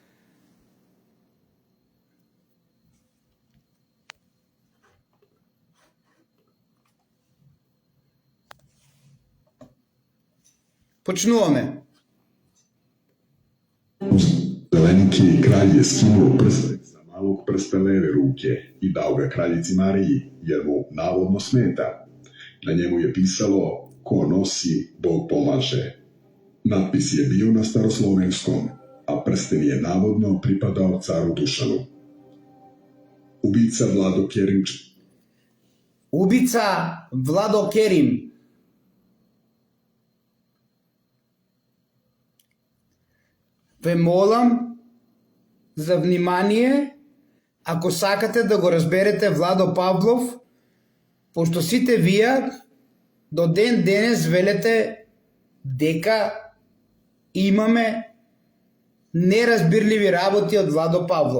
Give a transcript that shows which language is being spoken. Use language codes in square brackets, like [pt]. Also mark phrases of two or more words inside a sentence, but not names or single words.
[mk] Почнуваме. [sr] Зеленики краљ je skinuo prsten sa malog prsta leve ruke i dao ga kraljici Mariji, jer mu navodno smeta. Na njemu je pisalo: ko nosi, Bog pomaže. Natpis je bio na staroslovenskom, a prsten je navodno pripadao caru Dušanu. Ubica Владо Керим. [mk] Ве молам за внимание, ако сакате да го разберете Владо Павлов, пошто сите вие до ден денес велете дека имаме неразбирливи работи од Владо Павлов.